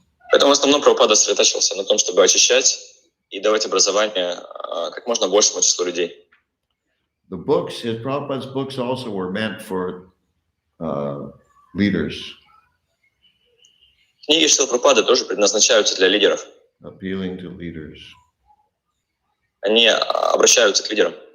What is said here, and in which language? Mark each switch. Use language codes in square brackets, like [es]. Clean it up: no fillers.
[ru] Поэтому в основном Прабхупада сосредотачивался на том, чтобы очищать и давать образование как можно большему числу людей. [en] The books, his Prabhupada's books also were meant for leaders. [ru] Книги Шрилы Прабхупады тоже предназначаются для лидеров. [en] Appealing to leaders. [ru] Они обращаются к лидерам.